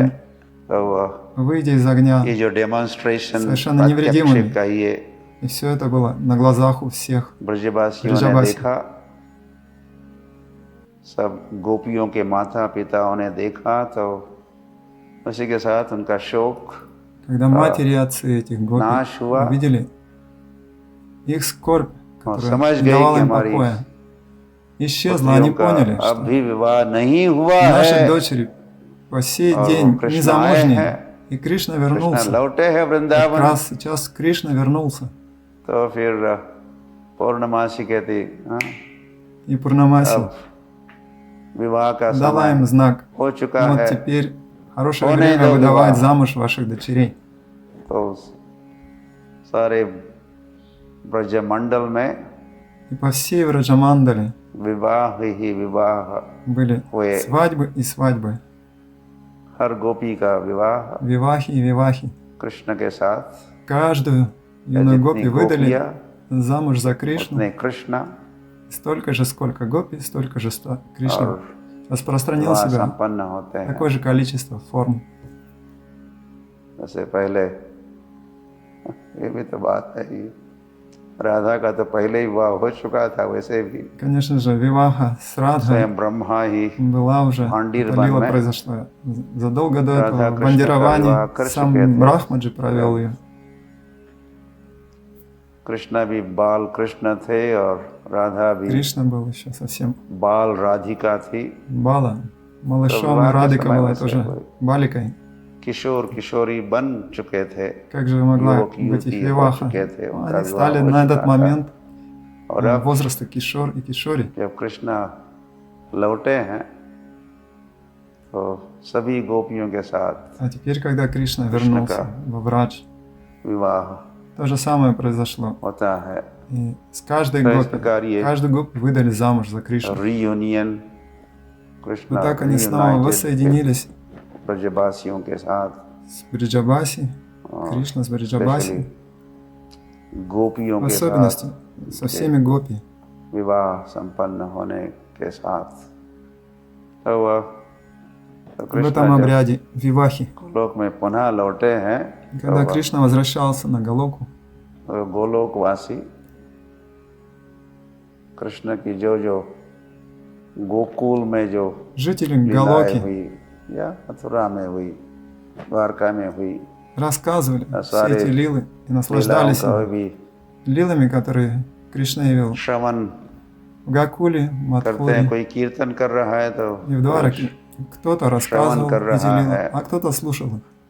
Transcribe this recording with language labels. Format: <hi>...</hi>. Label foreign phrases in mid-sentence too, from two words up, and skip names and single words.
<hi>है। तो वह</hi> <ru>выйдя из огня.</ru> <hi>ये जो डेमोन्स्ट्रेशन</hi> <ru>совершенно невредимыми.</ru> <hi>प्रत्यक्ष का ये</hi> <ru>И все это было на глазах у всех.</ru> <hi>ब्रजवासियों ने ब्रजवासी। देखा, सब गोपियों के माता पिताओं ने देखा, तो उसी के साथ उनका शोक</hi> <ru>Когда матери и отцы этих гопи</ru> <hi>नाश हुआ,</hi> <ru>увидели их скорбь,</ru> <hi>और</hi> <ru>которая</ru> <hi>समझ</hi> <ru>не</ru> <hi>गए</hi> <ru>давала</ru> <hi>कि</hi> <ru>им</ru> <hi>हमारी</hi> <ru>покоя, исчезла. Они</ru> <hi>पुत्रियों का</hi> <ru>поняли,</ru> <hi>अब</hi> <ru>что</ru> <hi>भी विवाह नहीं हुआ</hi> <ru>наши</ru> <hi>है,</hi> <ru>дочери по сей</ru> <hi>और</hi> <ru>день</ru> <hi>वो कृष्ण आए</hi> <ru>незамужние.</ru> <hi>हैं,</hi> <ru>И Кришна</ru> <hi>कृष्ण</hi> <ru>вернулся.</ru> <hi>लौटे हैं</hi> <ru>Как</ru> <hi>वृंदावन।</hi> <ru>раз сейчас Кришна вернулся.</ru> <hi>तो फिर पौर्णमासी कहती, हाँ,</hi> <ru>И Пурнамаси</ru> <hi>अब विवाह का</hi> <ru>дала</ru> <hi>समय</hi> <ru>им знак.</ru> <hi>हो चुका</hi> <ru>Вот</ru> <hi>है,</hi> <ru>теперь хорошее время выдавать замуж ваших дочерей.</ru> <hi>तो सारे ब्रजमंडल में</hi> <ru>и по всей Враджамандале</ru> <hi>विवाह ही विवाह</hi> <ru>были свадьбы и свадьбы.</ru> <hi>हर गोपी का विवाह</hi> <ru>Вивахи и вивахи.</ru> <hi>कृष्ण के साथ.</hi> <ru>Каждую юную гопи выдали замуж за Кришну. Кришна. Столько же, сколько гопи, столько же Кришна распространил себя. Такое же количество форм.</ru> <hi>जैसे पहले ये भी तो बात है ही राधा का तो पहले ही विवाह हो चुका था वैसे भी.</hi> <ru>Конечно же, виваха с Радхой</ru> <hi>स्वयं ब्रह्मा ही</hi> <ru>была уже, лила произошла задолго до этого. В Андироване сам Брахмаджи провел ее.</ru> <hi>कृष्णा भी बाल कृष्ण थे और राधा भी</hi> <ru>Кришна был еще совсем</ru> <hi>बाल राधिका थी.</hi> <ru>Бала, малышом, и Радика была тоже баликой.</ru> <hi>किशोर किशोरी बन चुके थे.</hi> <ru>Как же могла быть их виваха? Они стали на этот момент возраста кишор и кишори.</ru> <hi>जब कृष्णा लौटे हैं तो सभी गोपियों के साथ.</hi> <ru>А теперь, когда Кришна вернулся во Врадж,</ru> <hi>विवाह</hi> <ru>то же самое произошло.</ru> <hi>होता है.</hi> <ru>И с каждой гопи выдали замуж за Кришну. Reunion. И так они снова воссоединились</ru> <hi>ब्रजवासियों के साथ.</hi> <ru>С Бриджабаси, Кришна с Бриджабаси.</ru> <hi>गोपियों</hi> <ru>в особенности со всеми гопи.</ru> <hi>विवाह संपन्न होने के साथ.</hi> <ru>В этом обряде вивахи,</ru> <hi>लोक में पुनः लौटे हैं,</hi> <ru>когда Кришна возвращался на Галоку,</ru> <hi>गोलोकवासी कृष्ण की जो गोकुल में जो</hi> <ru>жители Галоки</ru> <hi>हुई या मथुरा में हुई, द्वारका में हुई,</hi> <ru>рассказывали все эти лилы и наслаждались лилами, которые Кришна явил в Гакуле, Мадхуре и в Двараке. Кто-то рассказывал эти лилы, а кто-то слушал их.</ru>